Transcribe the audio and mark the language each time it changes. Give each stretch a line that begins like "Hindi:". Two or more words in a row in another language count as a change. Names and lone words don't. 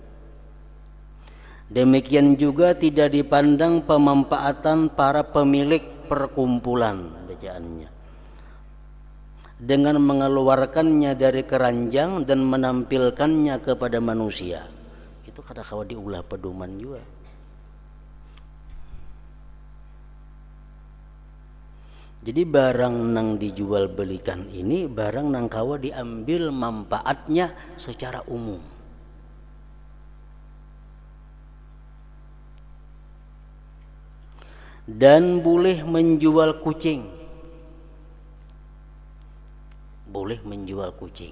Indonesian: Demikian juga tidak dipandang pemanfaatan para pemilik perkumpulan bacaannya dengan mengeluarkannya dari keranjang dan menampilkannya kepada manusia.
Banjar: Itu kada kawa diulah pedoman juga. Jadi barang nang dijual belikan ini barang nang kawa diambil manfaatnya secara umum.
Indonesian: Dan boleh menjual kucing. Boleh menjual kucing.